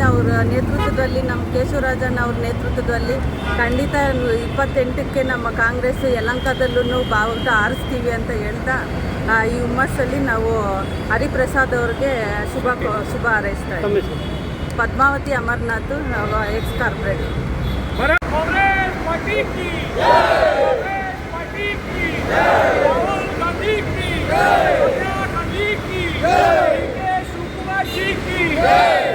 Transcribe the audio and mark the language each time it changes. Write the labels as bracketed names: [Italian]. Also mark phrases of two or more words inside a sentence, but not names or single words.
[Kannada] ಅವರ ನೇತೃತ್ವದಲ್ಲಿ, ನಮ್ಮ ಕೇಶವರಾಜನ್ ಅವ್ರ ನೇತೃತ್ವದಲ್ಲಿ ಖಂಡಿತ 28ಕ್ಕೆ ನಮ್ಮ ಕಾಂಗ್ರೆಸ್ ಯಲಹಂಕದಲ್ಲೂ ಬಾವುಟ ಆರಿಸ್ತೀವಿ ಅಂತ ಹೇಳ್ತಾ ಈ ಹುಮ್ಮಸ್ಸಲ್ಲಿ ನಾವು ಹರಿಪ್ರಸಾದ್ ಅವ್ರಿಗೆ ಶುಭ ಹಾರೈಸ್ತಾ ಇದ್ದೀವಿ. ಪದ್ಮಾವತಿ ಅಮರ್ನಾಥ್, [English] ex corporator. [Hindi] कांग्रेस पार्टी की कांग्रेस पार्टी की राहुल गांधी की सोनिया गांधी की शिवकुमार जी की